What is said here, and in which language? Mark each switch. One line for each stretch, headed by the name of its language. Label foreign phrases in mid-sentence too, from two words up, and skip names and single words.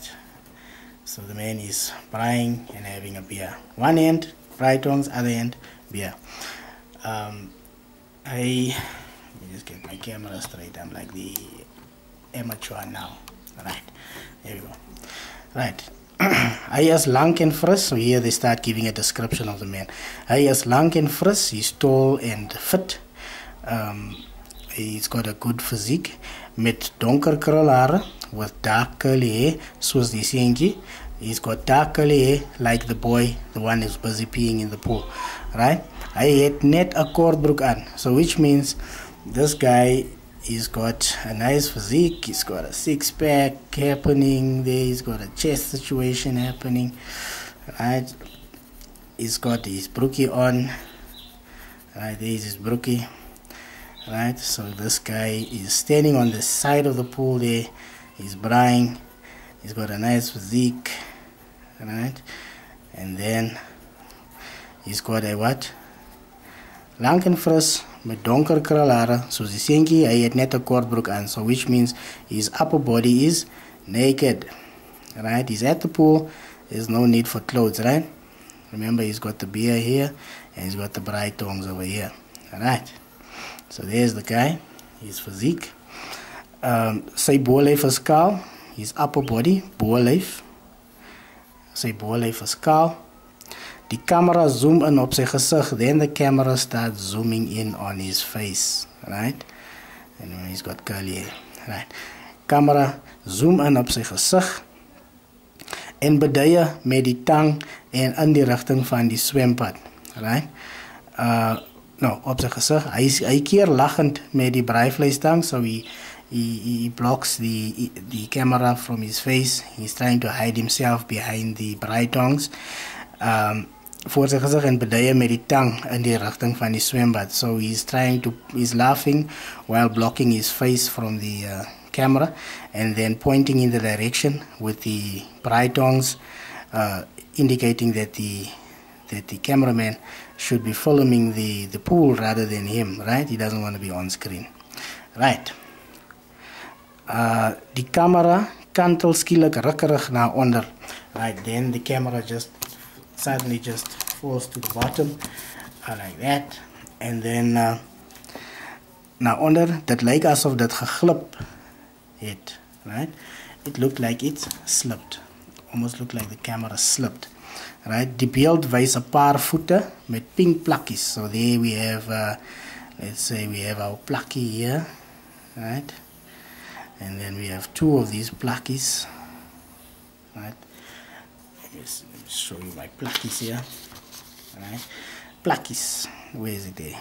English: So the man is braaiing and having a beer. One hand braai tongs, other hand beer. Let me just get my camera straight. I'm like the amateur now. Right, there we go. Right.
Afrikaans: Hy is lank en fris,
English: so here they start giving a description of the man.
Afrikaans: Hy is lank en fris,
English: he's tall and fit. He's got a good physique,
Afrikaans: met donker krulhare,
English: with dark curly hair,
Afrikaans: soos die seentjie.
English: He's got dark curly hair, like the boy, the one who's busy peeing in the pool, right?
Afrikaans: hy het net 'n kortbroek aan.
English: So which means this guy, he's got a nice physique, he's got a six-pack happening there, he's got a chest situation happening, right? He's got his brookie on, right? There's his brookie, right? So this guy is standing on the side of the pool there, he's braaiing, he's got a nice physique, right? And then he's got a what? Lang en fris met donker krulhare, soos die seentjie, hy het net 'n kortbroek aan, so which means his upper body is naked, right? He's at the pool, there's no need for clothes, right? Remember, he's got the beer here, and he's got the braai tongs over here, alright? So there's the guy, his physique.
Afrikaans: Sy bolyf is kaal,
English: his upper body, bolyf.
Afrikaans: Sy bolyf is kaal. Die camera zoom in op sy gesig,
English: then the camera starts zooming in on his face, right? And he's got curly hair, right?
Afrikaans: Camera zoom in op sy gesig en beduie met die tang en in die rigting van die swempad, right? No, op sy gesig, hy keer lachend met die braaivleistang,
English: so he blocks the camera from his face. He's trying to hide himself behind the braai tongs.
Afrikaans: Voor sy gesig en beduie met die tang in die rigting van die swembad.
English: So he's laughing while blocking his face from the camera and then pointing in the direction with the braai tongs, indicating that the cameraman should be filming the pool rather than him, right? He doesn't want to be on screen, right?
Afrikaans: Die camera kantel skielik rukkerig na onder,
English: right? Then the camera suddenly just falls to the bottom, like that, and then
Afrikaans: na onder, dit lyk asof dit geglip het,
English: right? It looked like it slipped, almost looked like the camera slipped, right?
Afrikaans: Die beeld wys 'n paar voete met pink plakkies.
English: So there we have, let's say we have our plakkie here, right? And then we have two of these plakkies, right? Let me show you my plakkies here, right? Plakkies, where is it there?